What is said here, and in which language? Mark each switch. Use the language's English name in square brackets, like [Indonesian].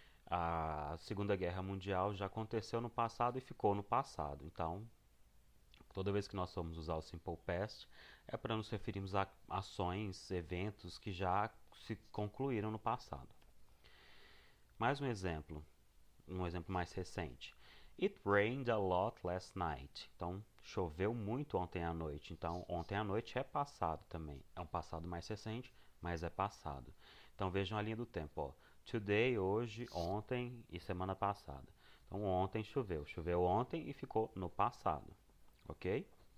[Portuguese] A Segunda Guerra Mundial já aconteceu no passado e ficou no passado. Então, toda vez que nós formos usar o Simple Past, é para nos referirmos a ações, eventos que já se concluíram no passado. Mais um exemplo mais recente. [English] It rained a lot last night. [Portuguese] Então, choveu muito ontem à noite. Então, ontem à noite é passado também. É um passado mais recente, mas é passado. Então, vejam a linha do tempo. Ó. Today, hoje, ontem e semana passada. Então, ontem choveu. Choveu ontem e ficou no passado. Ok?